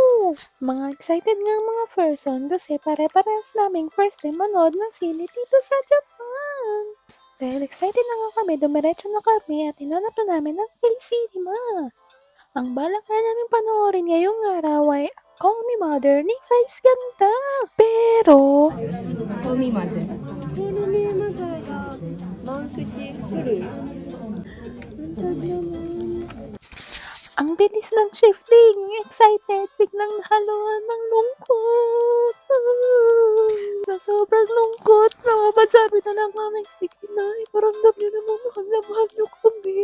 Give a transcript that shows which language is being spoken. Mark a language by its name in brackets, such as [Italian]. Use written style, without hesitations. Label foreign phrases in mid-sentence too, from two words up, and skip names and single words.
[Filipino] Mga excited nga mga person kasi pare-parehas naming [English] first time [Filipino] manood ng sine dito sa Japan. Dahil excited na nga kami, dumiretso na kami at hinanap na namin ang K-Cinema. Ang balak nga namin panoorin ngayong araw ay Call Me Mother ni Vice Ganda. Pero Call me mother. [Japanese] コールミーマザーが満席フル [Filipino] ang bilis ng shifting, excited, biglang nahaluan ng lungkot. Na sobrang lungkot, sabi na lang namin, sige na, iparamdam niyo naman mahal na mahal niyo kami.